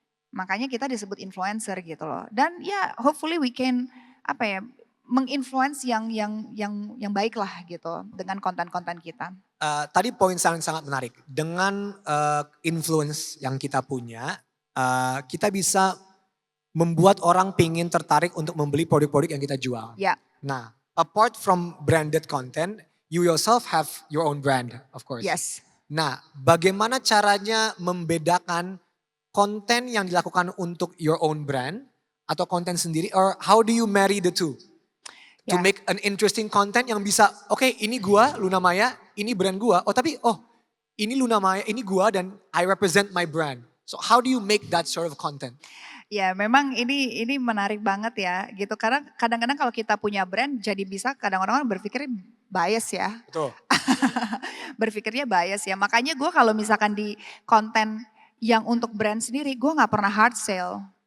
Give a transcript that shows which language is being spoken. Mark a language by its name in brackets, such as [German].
[Indonesian] Makanya kita disebut influencer gitu loh. Dan ya [English] hopefully we can [Indonesian] menginfluence yang baik lah gitu dengan konten-konten kita. Tadi poin sangat menarik. Dengan influence yang kita punya, kita bisa membuat orang pingin tertarik untuk membeli produk-produk yang kita jual. Ya. [English] Nah, apart from branded content, you yourself have your own brand, of course. Yes. [Indonesian] Nah, bagaimana caranya membedakan konten yang dilakukan untuk [English] your own brand [Indonesian] atau konten sendiri, [English] or how do you marry the two? To make an interesting content [Indonesian] yang bisa, oke, ini gua, Luna Maya, ini brand gua, ini Luna Maya, ini gua dan [English] I represent my brand. So how do you make that sort of content? [Indonesian] Ya memang ini menarik banget ya gitu, karena kadang-kadang kalau kita punya brand jadi bisa kadang-kadang orang berpikir bias ya. Betul. Berpikirnya bias ya, makanya gue kalau misalkan di konten yang untuk brand sendiri gue gak pernah hard sale.